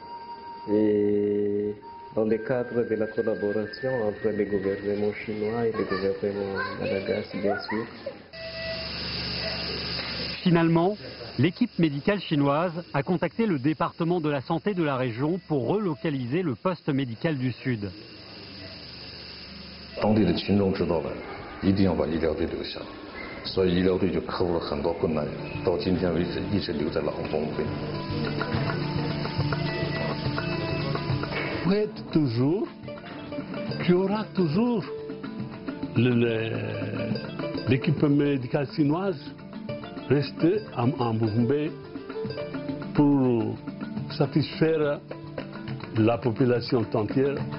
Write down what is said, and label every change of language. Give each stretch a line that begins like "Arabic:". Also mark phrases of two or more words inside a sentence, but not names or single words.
French: Et dans le cadre de la collaboration entre les gouvernements chinois et le gouvernement madagascar, bien sûr. Finalement, l'équipe médicale chinoise a contacté le département de la santé de la région pour relocaliser le poste médical du Sud.
Chinese: 当地的群众知道了，一定要把医疗队留下，所以医疗队就克服了很多困难，到今天为止一直留在了 Ambo-Wombe。
French: toujours qu'il y aura toujours l'équipe médicale chinoise rester à Ambo-Wombe pour satisfaire la population entière.